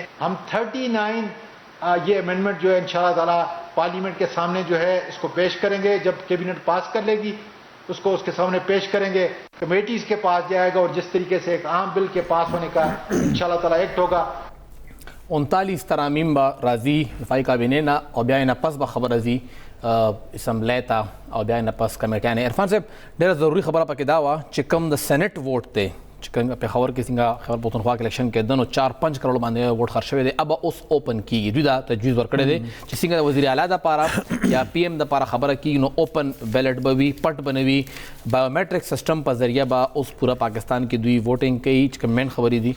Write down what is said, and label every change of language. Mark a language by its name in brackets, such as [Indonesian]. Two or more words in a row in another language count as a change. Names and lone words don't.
[Urdu] ہم 39 یہ امینڈمنٹ جو ہے [Arabic] انشاءاللہ تعالیٰ [Urdu] پارلیمنٹ کے سامنے جو ہے اس کو پیش کریں گے. جب کیبنٹ پاس کر لے گی اس کو اس کے سامنے پیش کریں گے, کمیٹیز کے پاس جائے گا اور جس طریقے سے ایک عام بل کے پاس ہونے کا [Arabic] انشاءاللہ تعالیٰ [Urdu] ایکٹ ہوگا. [Pashto] 39 ترامیم با راځي دفاعي کابینې نه او بیا نه پس به خبر راځي اسمبلی ته او بیا نه پس کمیټیانې. عرفان صاحب ډېره ضروري خبره پکې دا وه چې کوم د [English] senate vote [Pashto] دی چې کوم پېښور کې څنګه خیبر پښتونخوا کې الیکشن کېده نو 4-5 کروڑ باندې ووټ خرج شوی دی. اب اوس اوپن کیږي, دوی دا تجویز ورکړی دی چې څنګه د وزیر اعلی دپاره یا پی ایم دپاره خبره کیږي نو [English] open ballot [Pashto] به وي, پټ به نه وي, [English] biometric system [Pashto] په ذریعه به اوس پوره پاکستان کې دوی ووټینګ کوي چې کوم مین خبرې دي.